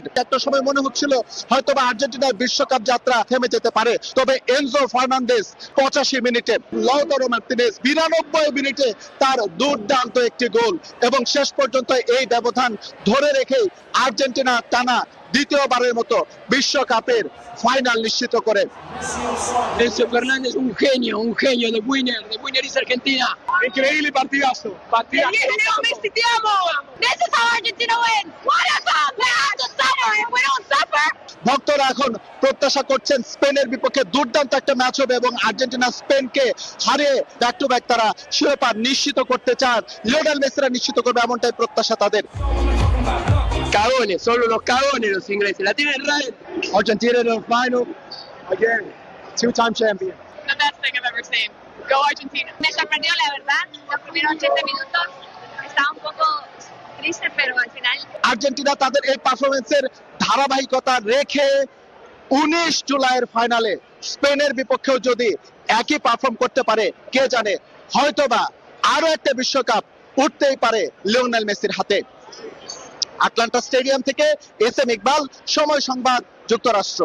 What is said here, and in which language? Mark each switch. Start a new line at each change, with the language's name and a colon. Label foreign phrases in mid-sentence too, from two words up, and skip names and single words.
Bangla: একটা সময় মনে হচ্ছিল হয়তোবা আর্জেন্টিনার বিশ্বকাপ যাত্রা থেমে যেতে পারে, তবে এনজো ফার্নান্দেজ 85 মিনিটে, লাউতারো মার্টিনেজ 92 মিনিটে তার দুর্দান্ত একটি গোল, এবং শেষ পর্যন্ত এই ব্যবধান ধরে রেখে আর্জেন্টিনা টানা দ্বিতীয়বারের মতো বিশ্বকাপের ফাইনাল নিশ্চিত করে।
Spanish: Enzo Fernández un genio de
English: Winner is Argentina.
Spanish: Increíble partidazo. Leo Messi, te amo.
English: This is how Argentina wins. What a cup! We have to suffer. If we don't suffer,
Bangla: ভক্তরা এখন প্রত্যাশা করছেন স্পেনের বিপক্ষে দুর্দান্ত একটা ম্যাচ হবে এবং আর্জেন্টিনা স্পেনকে হারিয়ে
English: back to back
Bangla: তারা শিরোপা নিশ্চিত করতে চান। লিওনেল মেসিরা নিশ্চিত করবে এমনটাই প্রত্যাশা তাদের।
Spanish: Cagones, solo los cagones los ingleses. La tienen right.
English: Argentina in the final again, two-time champion. the best thing I've ever seen. Go Argentina.
Spanish: Me sorprendió, la verdad. Los primeros 80 minutos estaba un poco triste, pero al final
Bangla: আর্জেন্টিনা তাদের এই পারফরমেন্সের ধারাবাহিকতা রেখে 19 জুলাইয়ের ফাইনালে স্পেনের বিপক্ষেও যদি একই পারফর্ম করতে পারে, কে জানে হয়তোবা আরো একটা বিশ্বকাপ উঠতেই পারে লিওনেল মেসির হাতে। আটলান্টা স্টেডিয়াম থেকে এসএম ইকবাল, সময় সংবাদ, যুক্তরাষ্ট্র।